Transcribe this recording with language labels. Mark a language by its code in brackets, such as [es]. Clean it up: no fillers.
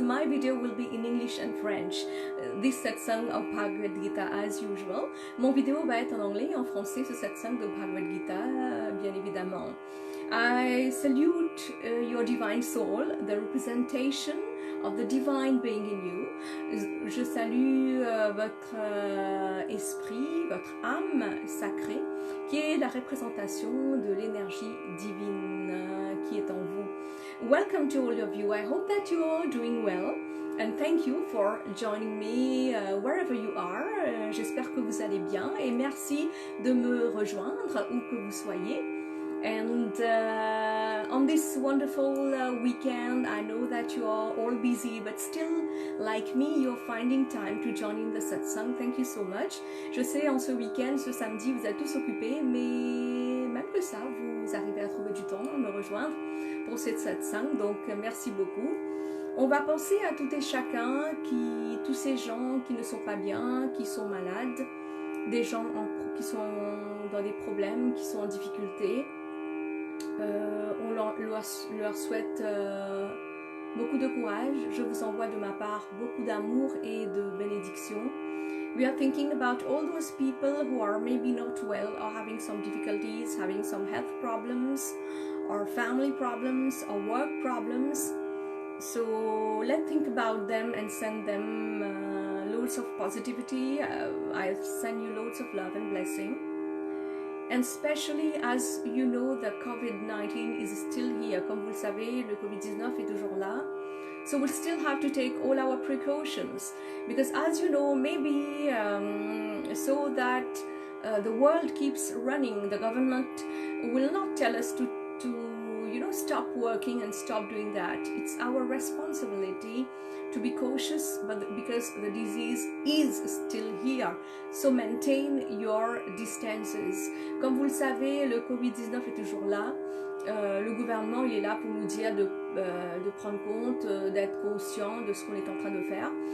[en] My video will be in English and French. This satsang of Bhagwad Gita as usual. [fr] Mon vidéo va être en anglais et en français, ce satsang de Bhagwad Gita, bien évidemment. [en] I salute your divine soul, the representation of the divine being in you. [fr] Je salue votre esprit, votre âme sacrée, qui est la représentation de l'énergie divine qui est en vous. [en] Welcome to all of you. I hope that you are doing well. And thank you for joining me wherever you are. [fr] J'espère que vous allez bien et merci de me rejoindre où que vous soyez. [en] And on this wonderful weekend, I know that you are all busy, but still, like me, you're finding time to join in the satsang. Thank you so much. [fr] Je sais, en ce week-end, ce samedi, vous êtes tous occupés, mais même que ça, vous arrivez à trouver du temps à me rejoindre pour cette satsang. Donc, merci beaucoup. On va penser à tout et chacun, tous ces gens qui ne sont pas bien, qui sont malades, des gens qui sont dans des problèmes, qui sont en difficulté. On leur souhaite beaucoup de courage. Je vous envoie de ma part beaucoup d'amour et de bénédiction. [en] We are thinking about all those people who are maybe not well or having some difficulties, having some health problems or family problems or work problems. So let's think about them and send them loads of positivity. I send you loads of love and blessing. And especially as you know, the COVID-19 is still here. Comme vous le savez, le COVID-19 est toujours là. So we'll still have to take all our precautions. Because as you know, maybe so that the world keeps running, the government will not tell us to stop working and stop doing that. It's our responsibility to be cautious, but because the disease is still here. So maintain your distances. [fr] Comme vous le savez, le Covid-19 est toujours là. Le gouvernement, il est là pour nous dire de prendre compte, d'être conscient de ce qu'on est en train de faire.